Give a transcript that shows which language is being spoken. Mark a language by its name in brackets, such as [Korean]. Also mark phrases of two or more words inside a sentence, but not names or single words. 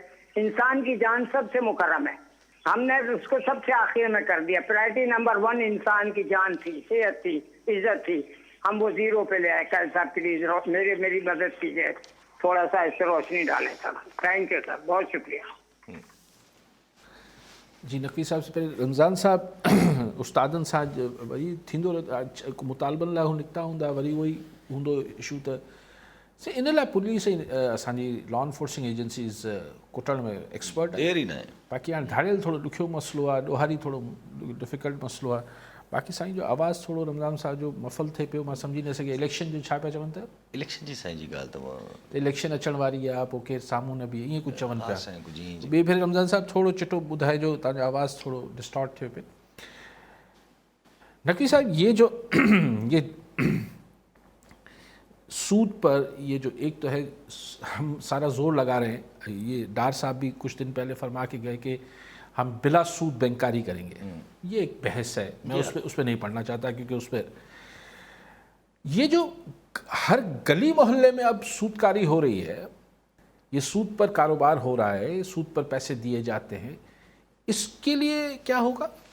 [Urdu] انسان کی جان سب سے مکرم ہے، ہم نے اس کو سب سے آخر میں کر دیا. پرائرٹی نمبر 1 انسان کی جان تھی، صحت تھی، عزت تھی، ہم وہ 0 پہ لے آئے. قاضی صاحب پلیز میری مدد کیجیے، تھوڑا سا اس سے روشنی ڈالیں سر. تھینک یو سر، بہت شکریہ. جی نقوی صاحب سے پہلے رمضان صاحب [Sindhi] استادن सां वरी थींदो मुतालबनि लाइ हू निकिता हूंदा, वरी उहो ई हूंदो इशू. त इन लाइ पुलिस असांजी [English] law enforcing agencies [Sindhi] कुटण में एक्सपर्ट आहे. देर ई न आहे. बाक़ी हाणे धारियल थोरो ॾुखियो मसइलो आहे, ॾोहारी थोरो डिफ़िकल्ट मसइलो आहे. बाक़ी साईं जो आवाज़ु थोरो रमज़ान साहिब जो मफ़ल थिए पियो, मां सम्झी न सघियो. इलेक्शन जो छा पिया चवनि था? इलेक्शन जी साईं जी ॻाल्हि त इलेक्शन अचण वारी आहे, पोइ केरु साम्हूं न बीहे, ईअं कुझु चवनि पिया. साईं कुझु ईअं ॿिए भेरे रमज़ान साहिब थोरो चिटो ॿुधाइजो, तव्हांजो आवाज़ु थोरो डिस्टॉर्ट थियो पियो. [Urdu] نقوی صاحب یہ جو یہ سود پر یہ جو ایک تو ہے ہم سارا زور لگا رہے ہیں، یہ ڈار صاحب بھی کچھ دن پہلے فرما کے گئے کہ ہم بلا سود بینکاری کریں گے. یہ ایک بحث ہے، میں اس پر نہیں پڑھنا چاہتا، کیونکہ اس پر یہ جو ہر گلی محلے میں اب سودکاری ہو رہی ہے، یہ سود پر کاروبار ہو رہا ہے، سود پر پیسے دیے جاتے ہیں، اس کے لیے کیا ہوگا?